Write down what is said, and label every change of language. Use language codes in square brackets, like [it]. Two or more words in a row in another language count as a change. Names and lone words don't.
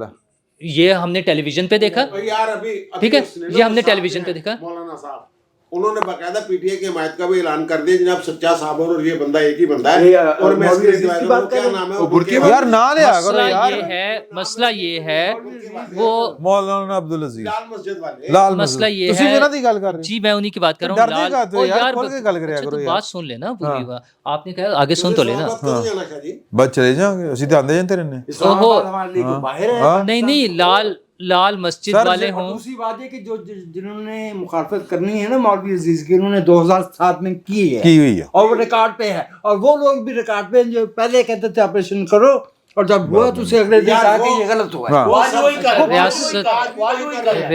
[ur] یہ ہم نے ٹیلی ویژن پہ دیکھا. ٹھیک ہے، یہ ہم نے ٹیلی ویژن پہ دیکھا. مولانا صاحب انہوں نے باقاعدہ پی ٹی اے کی حمایت کا بھی اعلان کر دیا. جناب سچا صاحب اور یہ بندہ ایک ہی بندہ ہے. اور میں اس کی کیا نام ہے یار نہ لیا کرو یار. مسئلہ یہ ہے وہ مولانا عبدالعزیز لال مسجد والے لال مسئلہ یہ تسی ہے. [pa] انہاں دی گل کر رہے [ur] جی میں انہی کی بات کر رہا ہوں. ڈرتے کہتے ہو یار، [pa] کھول کے گل کریا [ur] اچھا، کرو تو یار. بات سن لینا. آپ نے کہا آگے سن تو لینا. بس چلے جاؤں گے، [pa] اسی تے آندے جانتے رہنے. [ur] نہیں، لال مسجد والے ہوں. دوسری بات ہے کہ جنہوں نے مخالفت کرنی ہے نا مولوی عزیز کی، انہوں نے 2007 میں کی ہوئی ہے اور وہ ریکارڈ پہ ہے. اور وہ لوگ بھی ریکارڈ پہ جو پہلے کہتے تھے آپریشن کرو، اور جب ہوا تو اسے اگلے دن کہا کہ یہ غلط ہوا ہے.